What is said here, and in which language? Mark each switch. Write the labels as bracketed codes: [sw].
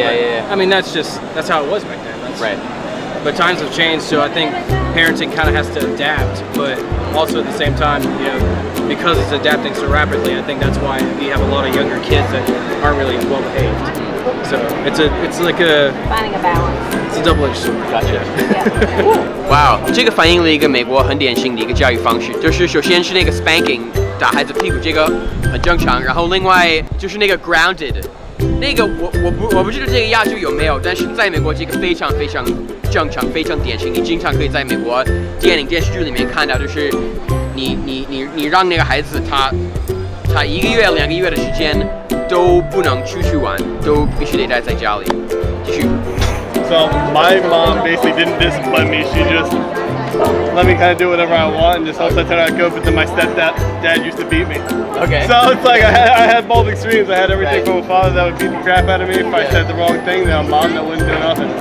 [en] I mean, that's how it was back then. But times have changed, so I think parenting kind of has to adapt, but also at the same time, because it's adapting so rapidly, I think that's why we have a lot of younger kids that aren't really well behaved. So it's like finding a balance. It's a double-edged sword. Gotcha. [zh] Wow， 这个反映了一个美国很典型的一个教育方式，就是首先是那个 spanking 打孩子屁股，这个很正常，然后另外就是那个 grounded。那个我不知道这个亚洲有没有，但是在美国这个非常非常正常，非常典型。你经常可以在美国电影电视剧里面看到，就是你让那个孩子他1个月2个月的时间都不能出去玩，都必须得待在家里。继续。 [en] So my mom basically didn't discipline me. She just let me kind of do whatever I want and just helped I tell her I could. But then my dad used to beat me. Okay. So it's like I had both extremes. I had everything from a father that would beat the crap out of me if I said the wrong thing, then a mom that wouldn't do nothing.